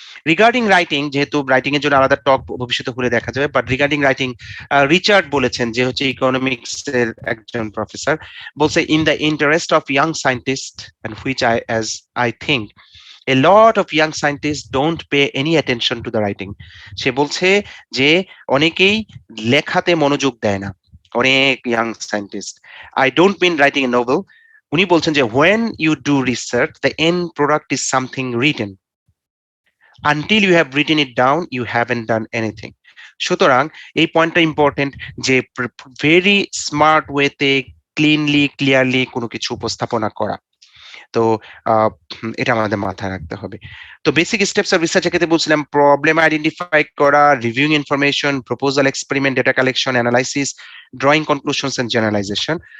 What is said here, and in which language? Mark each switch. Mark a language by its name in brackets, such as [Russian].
[English] regarding writing, [Bangla] যেহেতু writing এর জন্য আলাদা টক ভবিষ্যতে হলে দেখা যাবে, [English] but regarding writing, Richard বলেছেন, [Bangla] যে হচ্ছে ইকোনমিক্স এর একজন প্রফেসর, বলছে [English] In the interest of young scientist, and which I think a lot of young scientists don't pay any attention to the writing. [Bangla] সে বলছে যে অনেকেই লেখাতে মনোযোগ দেয় না, অনেক young scientist. [English] I don't mean writing a novel. [Bangla] উনি বলছেন যে [English] when you do research, the end product is something written. Until you have written it down, you haven't done anything. [Bangla] সুতরাং এই পয়েন্টটা ইম্পর্টেন্ট, যে [English] very smart ওয়েতে [Bangla] cleanly clearly কোনো কিছু উপস্থাপনা করা। তো এটা আমাদের মাথায় রাখতে হবে। তো বেসিক স্টেপস অফ রিসার্চ ক্ষেত্রে বলছিলাম, প্রবলেম আইডেন্টিফাই করা, reviewing information, proposal, experiment, data collection, analysis, drawing conclusions and generalisation.